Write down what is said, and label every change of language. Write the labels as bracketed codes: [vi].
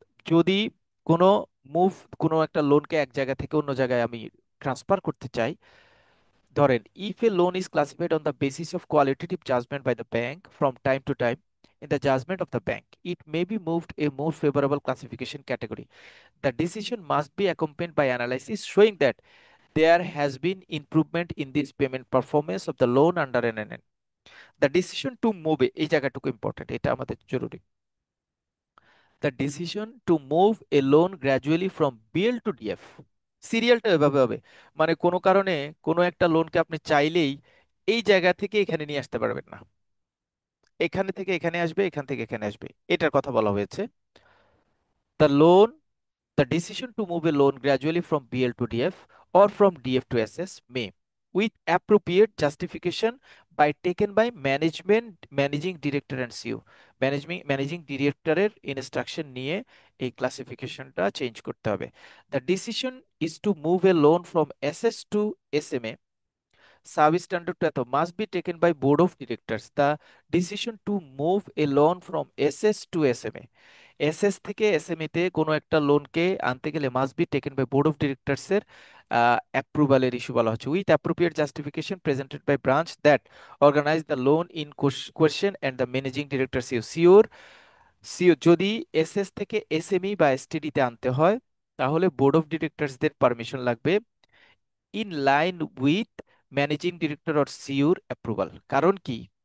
[bn] যদি কোনো মুভ, কোনো একটা লোনকে এক জায়গা থেকে অন্য জায়গায় আমি ট্রান্সফার করতে চাই, ধরেন [en] If a loan is classified on the basis of qualitative judgment by the bank from time to time in the judgment of the bank, it may be moved a more favorable classification category. The decision must be accompanied by analysis showing that there has been improvement in this payment performance of the loan under NNN. The decision to move [bn] এই জায়গাটুকু important, এটা আমাদের জরুরি। [en] The decision to move a loan gradually from BL to DF, [bn] সিরিয়ালটা এভাবে হবে, মানে কোনো কারণে কোনো একটা লোনকে আপনি চাইলেই এই জায়গা থেকে এখানে নিয়ে আসতে পারবেন না, এখানে থেকে এখানে আসবে, এখান থেকে এখানে আসবে, এটার কথা বলা হয়েছে। [en] The loan The decision to move a loan gradually from BL to DF or from DF to SS may, with appropriate justification, by taken by managing director and CEO. [bn] Managing director এর instruction নিয়ে এই ক্লাসিফিকেশনটা change করতে হবে। [en] The decision is to move a loan from SS to SMA, substandard to এত must be taken by board of directors. The decision to move a loan from SS to SMA [bn] SS থেকে SME তে কোনো একটা লোনকে আনতে গেলে [en] must be taken by board of directors [bn] এর অ্যাপ্রুভালের issue বলা হচ্ছে, [en] with appropriate justification presented by branch that organize the loan in question and the managing director CEO [bn] sure CO যদি এসএস থেকে এসএমই বা এসটিডি তে আনতে হয়, তাহলে বোর্ড অফ ডিরেক্টরসদের পারমিশন লাগবে [en] In line with managing director or সিইওর approval. [bn] কারণ কি?